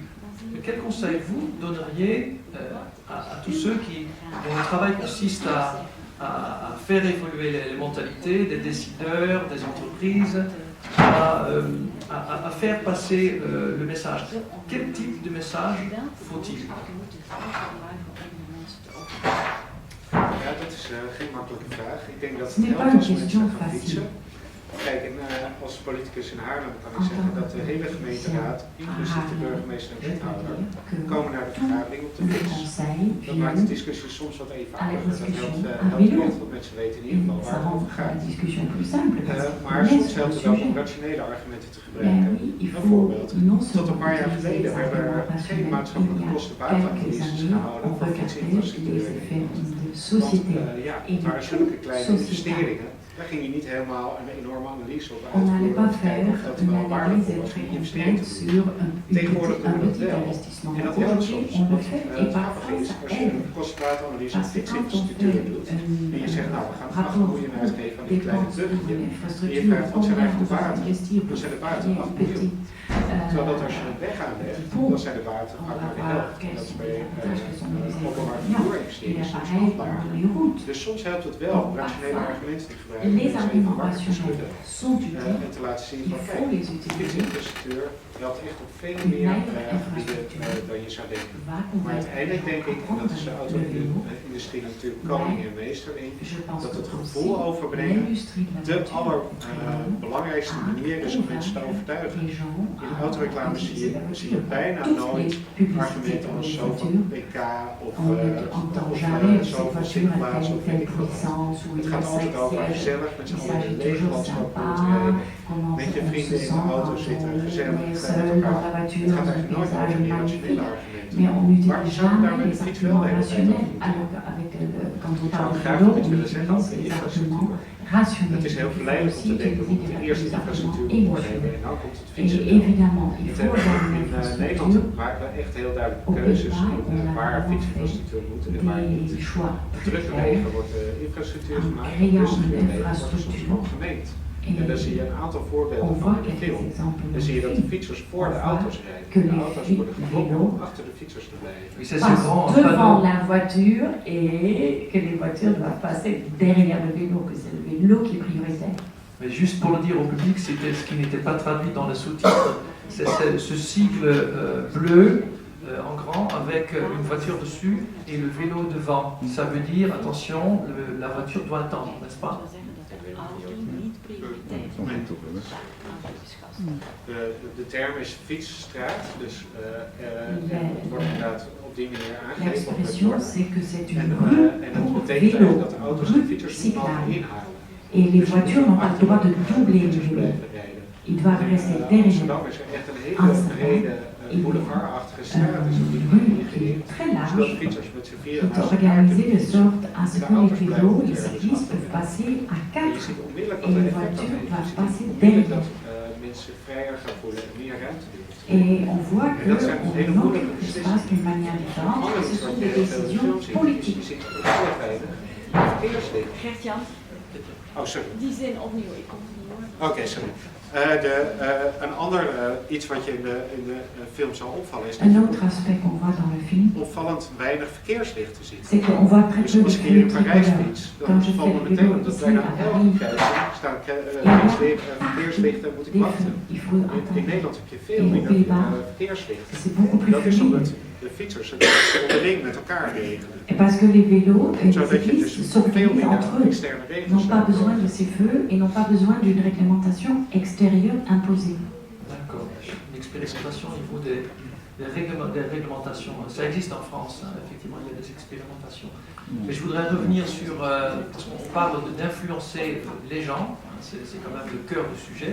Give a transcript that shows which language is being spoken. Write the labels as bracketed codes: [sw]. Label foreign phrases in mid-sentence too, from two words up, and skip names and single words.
[fr] Mais quel conseil vous donneriez à tous ceux dont le travail consiste à faire évoluer les mentalités des décideurs, des entreprises, à faire passer le message? Quel type de message faut-il? [nl] Ja, dat is geen makkelijke vraag. Ik denk dat [fr] Ce n'est [nl] het [fr] pas [nl] helpt [fr] une [nl] als mensen [fr] question [nl] gaan [fr] facile. [nl] fietsen. Kijk, als politicus in Haarlem kan ik zeggen dat de hele gemeenteraad, inclusief de burgemeester en wethouder, komen naar de vergadering op de fiets. Dat maakt de discussie soms wat eenvoudiger. Dat helpt echt, want mensen weten in ieder geval waar het over gaat. Maar soms helpt het ook om rationele argumenten te gebruiken. Bijvoorbeeld, tot een paar jaar geleden werden er geen maatschappelijke kosten buitenanalyses gehouden voor fietsinfrastructuur. Want het waren zulke kleine investeringen. Daar ging je niet helemaal een enorme analyse op [fr] On n'allait pas faire [nl] of dat [fr] une [nl] wel waardevol [fr] analyse [nl] was om [fr] très [nl] die investering te [fr] complète [nl] doen. [fr] sur un [nl] Tegenwoordig doen we dat [fr] petit [nl] wel. [fr] investissement. [nl] En dat helpt soms. [fr] On le fait et [nl] Het grappige [fr] parfois [nl] is, [fr] ça [nl] als je [fr] aide. [nl] een kostenbaatanalyse op [fr] Parce que quand on [nl] fietsinfrastructuur [fr] fait [nl] doet, [fr] un [nl] en je zegt, nou, we gaan 8 [fr] rapport [nl] miljoen uitgeven aan die kleine [fr] dépenses [nl] drukje, [fr] pour [nl] en je [fr] l'infrastructure, [nl] vraagt, wat zijn [fr] combien [nl] eigenlijk [fr] on [nl] de [fr] va [nl] baten? [fr] investir pour [nl] Dan zijn de baten [fr] payer [nl] 8 [fr] un petit [nl] miljoen. Terwijl dat als je het weg aanlegt, dan zijn de baten vaak maar de helft. En dat is bij openbaar vervoerinvesteringen soms nog lager. Dus soms helpt het wel om rationele argumenten te gebruiken. [fr] Les arguments rationnels sont utiles. [nl] En te laten zien [fr] Il [nl] van, [fr] faut [nl] kijk, [fr] les utiliser. [nl] fietsinfrastructuur helpt echt op veel meer gebieden dan je zou denken. Maar uiteindelijk denk ik, en dat is de auto-industrie natuurlijk koning en meester in, dat het gevoel overbrengen de allerbelangrijkste manier is om mensen te overtuigen. In autoreclame zie je bijna nooit argumenten als zoveel pk of zoveel zitplaatsen of weet ik wat. Het gaat altijd over gezellig met z'n allen in een lege landschap rondrijden, met je vrienden in de auto zitten, gezellig met elkaar. Het gaat eigenlijk nooit over die rationele argumenten. [fr] Mais on n'utilise jamais les arguments rationnels. Alors quand on parle de vélo, on utilise les arguments rationnels. [nl] Het is heel verleidelijk om te denken, we moeten eerst de infrastructuur opnemen en dan komt het fietsen. [fr] Et évidemment, il [nl] In [fr] faut avoir une [nl] Nederland [fr] infrastructure. [nl] maken we echt heel duidelijk [fr] Au [nl] keuzes [fr] Pays-Bas, [nl] in [fr] on a [nl] waar [fr] vraiment [nl] fietsinfrastructuur moet en waar [fr] fait [nl] niet. [fr] des choix [nl] Op [fr] très [nl] drukke [fr] clairs. [nl] wegen wordt infrastructuur [fr] En [nl] gemaakt, [fr] créant [nl] rustige [fr] une [nl] wegen wordt soms [fr] infrastructure. [nl] gewoon gemeend. En dan zie je een aantal [fr] On [nl] voorbeelden van [fr] voit [nl] in de [fr] quelques [nl] film. [fr] exemples [nl] Dan zie je dat de fietsers voor de auto's rijden. En de auto's worden gedwongen om achter de fietsers te blijven. [fr] Oui, ça, c'est grand passe devant panneau. la voiture et que les voitures doivent passer derrière le vélo, que c'est le vélo qui est prioritaire. Mais juste pour le dire au public, c'était ce qui n'était pas traduit dans le sous-titre, c'est ce sigle bleu en grand avec une voiture dessus et le vélo devant. Ça veut dire, attention, la voiture doit attendre, n'est-ce pas? [nl] De term is fietsstraat, dus het wordt inderdaad op die manier aangegeven. [fr] L'expression, c'est que c'est une [nl] En [fr] rue [nl] dat [fr] pour [nl] betekent [fr] vélo, [nl] eigenlijk dat de auto's en [fr] rue [nl] fietsers niet mogen [fr] cyclable. [nl] inhalen. [fr] Et les voitures n'ont pas le droit de doubler le vélo. [nl] Blijven rijden. [fr] Ils doivent rester [nl] In [fr] derrière. [nl] Amsterdam is er echt een hele brede boulevardachtige straat is op die [fr] Rue [nl] manier [fr] qui est [nl] ingericht. [fr] très [nl] Zodat [fr] large, [nl] fietsers met z'n [fr] qui [nl] vieren [fr] est [nl] naast elkaar [fr] organisée [nl] kunnen [fr] de [nl] fietsen. [fr] sorte à ce que les vélos, les cyclistes peuvent passer à [nl] En je [fr] 4 [nl] ziet onmiddellijk [fr] et [nl] wat de [fr] les [nl] effect dat [fr] voitures [nl] heeft. Je [fr] doivent [nl] ziet [fr] passer [nl] onmiddellijk dat [fr] derrière. [nl] mensen vrijer gaan voelen en meer ruimte behoeften. [fr] Et on voit [nl] En dat zijn hele [fr] qu'on [nl] moeilijke [fr] occupe l'espace [nl] beslissingen. [fr] d'une manière différente. [nl] Anders [fr] Ce [nl] wat [fr] sont [nl] je [fr] des [nl] heel veel in de film [fr] décisions [nl] ziet, is je [fr] politiques. [nl] ziet heel weinig verkeerslicht. Gert-Jan, Oh, sorry. die zin opnieuw, ik kon het niet horen. Oké, sorry. Een ander iets wat je in de film zal opvallen is dat [fr] Un [nl] je [fr] autre aspect qu'on voit dans le film, [nl] opvallend weinig verkeerslichten ziet. [fr] c'est qu'on voit très [nl] Dus [fr] peu de [nl] als ik hier in [fr] feux [nl] Parijs [fr] tricolores. [nl] fiets, [fr] Quand [nl] dan [fr] je [nl] valt me [fr] fais le [nl] meteen [fr] vélo [nl] op dat [fr] ici [nl] bijna [fr] à [nl] elke [fr] Paris, [nl] kruising staan verkeerslichten en moet ik [fr] des [nl] wachten. [fr] feux, il faut [nl] In [fr] attendre. [nl] Nederland heb je veel [fr] Et aux [nl] minder [fr] Pays-Bas, [nl] verkeerslichten. [fr] c'est beaucoup [nl] En [fr] plus [nl] dat is omdat [fr] fluide. [nl] de fietsers het onderling met elkaar regelen. [fr] Et parce que les vélos et les [nl] Zodat je dus [fr] cyclistes [nl] veel [fr] s'organisent [nl] minder [fr] entre eux, [nl] externe regels [fr] n'ont pas [nl] hebt. [fr] besoin de ces feux et n'ont pas besoin d'une réglementation extérieure imposée. D'accord. Une expérimentation au niveau des réglementations. Ça existe en France, hein, effectivement, il y a des expérimentations. Mais je voudrais revenir sur, parce qu'on parle d'influencer les gens, hein, c'est quand même le cœur du sujet.